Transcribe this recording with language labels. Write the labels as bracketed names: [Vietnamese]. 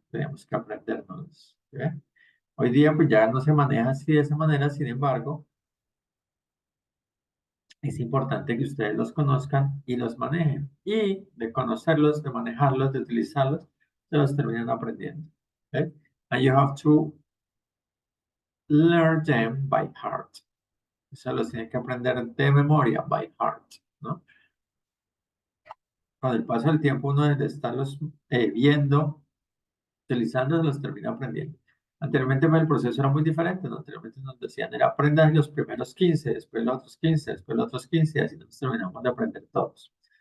[Spanish] Tenemos que aprendernos. ¿Sí? Hoy día pues ya no se maneja así de esa manera, sin embargo, es importante que ustedes los conozcan y los manejen. Y de conocerlos, de manejarlos, de utilizarlos, se los terminan aprendiendo. ¿Okay? [English] And you have to learn them by heart. [Spanish] Eso los tienen que aprender de memoria, [English] by heart, [Spanish] ¿no? Con el paso del tiempo, uno de estarlos viendo, utilizando, los termina aprendiendo. Anteriormente el proceso era muy diferente, ¿no? Anteriormente nos decían, era aprendan los primeros 15, después los otros 15, después los otros 15, y así nos terminamos de aprender todos.